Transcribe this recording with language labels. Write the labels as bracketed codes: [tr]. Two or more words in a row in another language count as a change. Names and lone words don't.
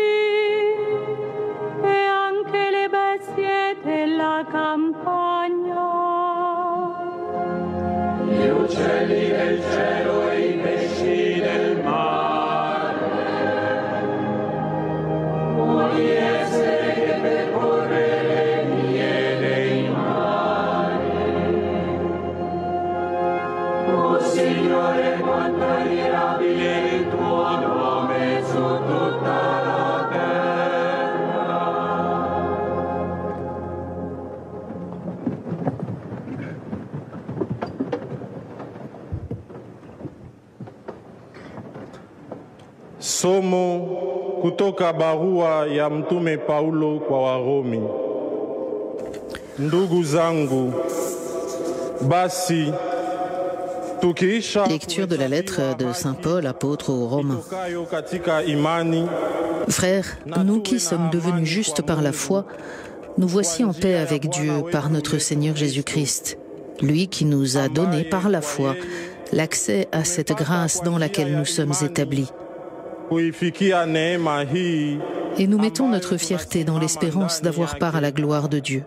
[it] e anche le bestie della campagna, gli uccelli del cielo e i pesci del mare, ogni essere che percorre le vie dei mari. O Signore, quanto è mirabile il tuo nome su tutta la terra. [sw] Somo kutoka barua ya Mtume Paulo kwa Warumi. Ndugu zangu, basi tukiisha [fr] Lecture de la lettre de Saint Paul, apôtre aux Romains. [sw] katika imani, [fr] Frères, nous qui sommes devenus justes par la foi, nous voici en paix avec Dieu par notre Seigneur Jésus-Christ, lui qui nous a donné par la foi l'accès à cette grâce dans laquelle nous sommes établis. Et nous mettons notre fierté dans l'espérance d'avoir part à la gloire de Dieu.